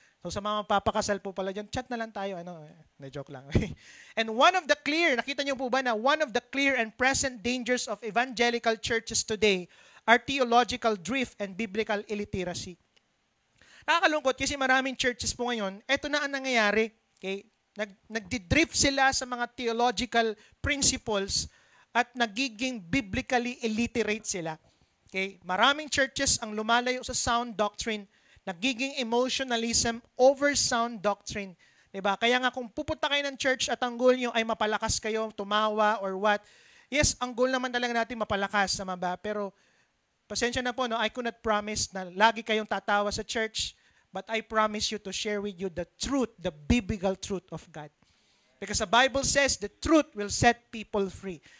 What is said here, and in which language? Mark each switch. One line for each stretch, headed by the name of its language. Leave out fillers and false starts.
Filipino: So sa mga papakasal po pala dyan, chat na lang tayo. Na-joke lang.
English: And
Filipino: nakita niyo po ba na
English: one of the clear and present dangers of evangelical churches today are theological drift and biblical illiteracy.
Filipino: Nakakalungkot kasi maraming churches po ngayon, eto na ang nangyayari. Okay? Nagdi-drift sila sa mga theological principles at nagiging biblically illiterate sila. Okay, maraming churches ang lumalayo sa sound doctrine, nagiging emotionalism over sound doctrine. Diba? Kaya nga kung pupunta kayo ng church at ang goal nyo ay mapalakas kayo, tumawa or what, Yes, ang goal naman talaga natin mapalakas, tama ba? Pero pasensya na po, no?
English: I could not promise
Filipino: na lagi kayong tatawa sa
English: church, but I promise you to share with you the truth, the biblical truth of God. Because the Bible says the truth will set people free.